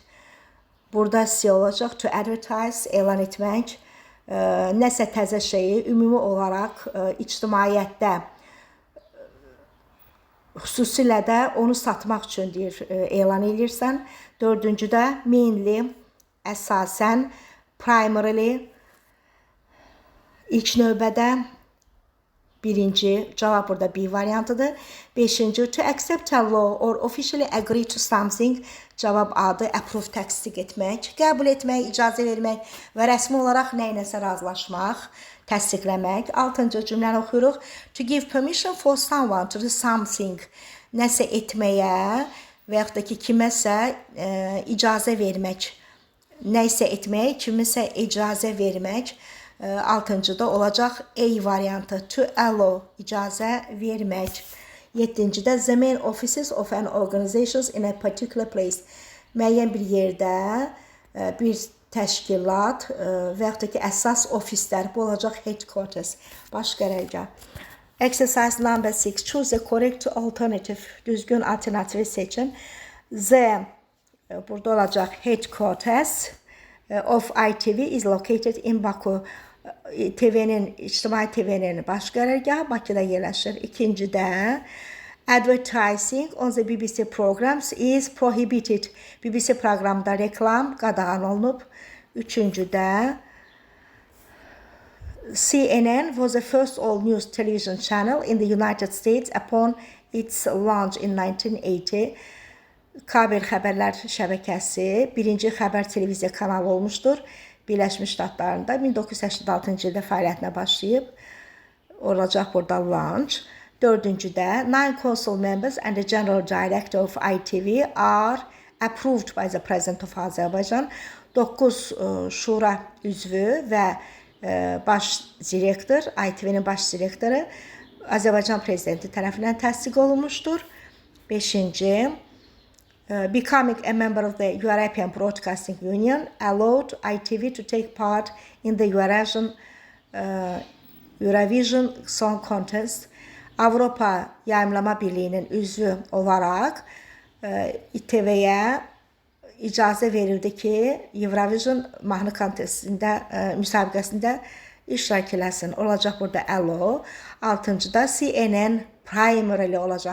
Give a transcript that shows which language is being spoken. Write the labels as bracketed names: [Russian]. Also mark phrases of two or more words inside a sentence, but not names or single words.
[Azerbaijani] Burada C olacaq, [English] to advertise, [Azerbaijani] elan etmək. Nəsə təzə şeyi ümumi olaraq ictimaiyyətdə xüsusilə də onu satmaq üçün deyir, elan edirsən. Dördüncüdə mainly, əsasən, primarily, ilk növbədə. Birinci cavab burada B variantıdır. Beşinci, [English] to accept a law or officially agree to something. [Azerbaijani] Cavab A'dır. Approve, təsdiq etmək, qəbul etmək, icazə vermək və rəsmi olaraq nəyinəsə razılaşmaq, təsdiqləmək. Altıncı cümləni oxuyuruq. [English] To give permission for someone to do something. [Azerbaijani] Nəsə etməyə və yaxud da ki, kiməsə icazə vermək. Nəsə etmək, kiməsə icazə vermək. Altıncıda olacaq A variantı. [English] To allow, [Azerbaijani] icazə vermək. [English] Yeddincidə the main offices of an organization in a particular place. [Azerbaijani] Müəyyən bir yerdə bir təşkilat və yaxud da ki, əsas ofislər. Bu olacaq headquarters, baş qərargah. [English] Exercise number 6. Choose the correct alternative. [Azerbaijani] Düzgün alternativi seçin. [English] The, [Azerbaijani] burada olacaq [English] headquarters of ITV is located in Baku. [Azerbaijani] İctimai TV'nin baş qərargahı Bakıda yerləşir. İkincidə, [English] advertising on the BBC programs is prohibited. [Azerbaijani] BBC proqramda reklam qadağan olunub. Üçüncüdə, [English] CNN was the first all-news television channel in the United States upon its launch in 1980. [Azerbaijani] Kabel xəbərlər şəbəkəsi birinci xəbər televiziya kanalı olmuşdur. Birləşmiş Ştatlarında 1986-cı ildə fəaliyyətinə başlayıb. Olacaq burada launch. [English] Dördüncüdə, 9 council members and the general director of ITV are approved by the President of Azerbaijan. [Azerbaijani] 9 şura üzvü və baş direktor, ITV-nin baş direktoru Azərbaycan prezidenti tərəfindən təsdiq olunmuşdur. Beşinci, [English] becoming a member of the European Broadcasting Union allowed ITV to take part in the Eurovision Song Contest. [Azerbaijani] Avropa Yayımlama Birliği'nin üzvü olaraq ITV-yə icazə verildi ki, Eurovision mahnı kontestində, müsabiqəsində iştirak eləsin. Olacaq burada allow. Altıncıda CNN primarily olacaq.